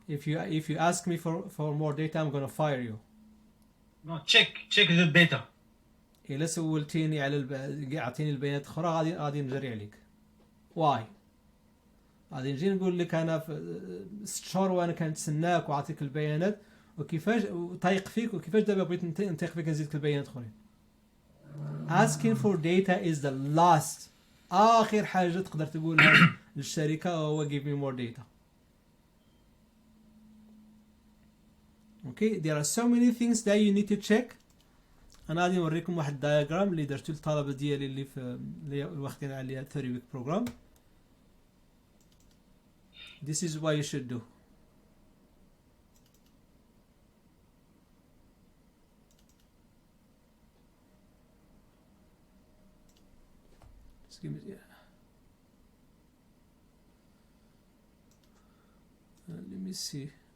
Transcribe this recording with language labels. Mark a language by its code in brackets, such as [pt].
[en] If you ask me for more data, I'm gonna fire you. No, check the data. [ar] إذا سولتيني على أعطيني البيانات أخرى غادي نجري عليك. [en] Why؟ [ar] غادي نجي نقول لك أنا في 6 شهور وأنا كنتسناك وأعطيك البيانات وكيفاش طايق فيك وكيفاش دابا بغيت نطيق فيك نزيدك البيانات أخرين. [en] Asking for data is the last [ar] آخر حاجة تقدر تقولها للشركة هو [en] give me more data. Okay, there are so many things that you need to check. [ar] أنا غادي نوريكم واحد الدياغرام اللي درتو للطلبة ديالي اللي واخدين عليها [en] 3 week program. This is what you should do. Just give me, let me see.